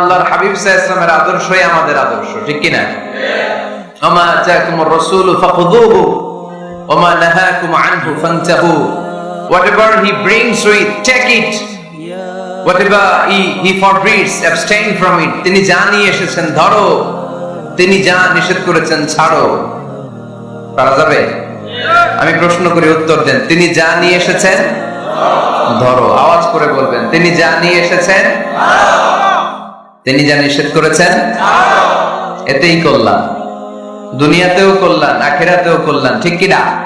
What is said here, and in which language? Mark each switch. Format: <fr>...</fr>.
<bn>আল্লাহর হাবিব সাল্লাল্লাহু আলাইহি ওয়াসাল্লামের আদর্শই আমাদের আদর্শ, ঠিক কি না?</bn> <ar>ওমা জাকুমুর রাসূলু ফাখুযুহু ওমা নাহাকুম আনহু ফান্তাহু।</ar> <en>Whatever he brings with, take it. Whatever he forbids, abstain from it.</en> <bn>তিনি যা নিয়ে এসেছেন ধরো, তিনি যা নিষেধ করেছেন ছাড়ো। পারা যাবে? আমি প্রশ্ন করি, উত্তর দেন। তিনি যা নিয়ে এসেছেন ধরো। আওয়াজ করে বলবেন, তিনি যা নিয়ে এসেছেন, তিনি যা নিষেধ করেছেন এতেই কল্যাণ, দুনিয়াতেও কল্যাণ, আখিরাতেও কল্যাণ, ঠিক কিনা?</bn>